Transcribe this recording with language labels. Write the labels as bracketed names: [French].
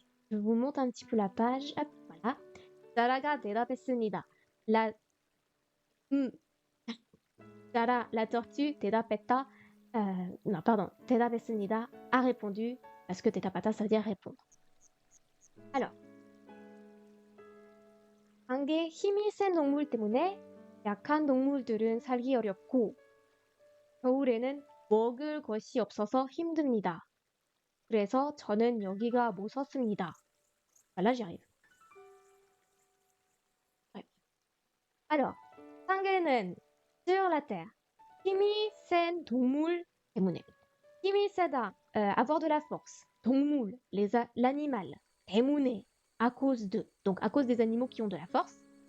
[French] Je vous montre un petit peu la page. Hop, voilà. [Korean] 자라가 대답했습니다. [French] la tortue [Korean] 대답했다. [French] Non, pardon. [Korean] 대답했습니다. [French] A répondu. Parce que [Korean] 대답하다, [French] ça veut dire répondre. Alors. [Korean] 관계에 힘이 센 동물 때문에 약한 동물들은 살기 어렵고 겨울에는 먹을 것이 없어서 힘듭니다. 그래서 저는 여기가 무섭습니다. [French] Là, j'y arrive. Ouais. Alors, [Korean] 상계는 [French] sur la terre. [Korean] 힘이 센 동물 때문에. 힘이 세다, [French] avoir de la force. 동물, l'animal. [Korean] 때문에, [French] à cause de. Donc, à cause des animaux qui ont de la force.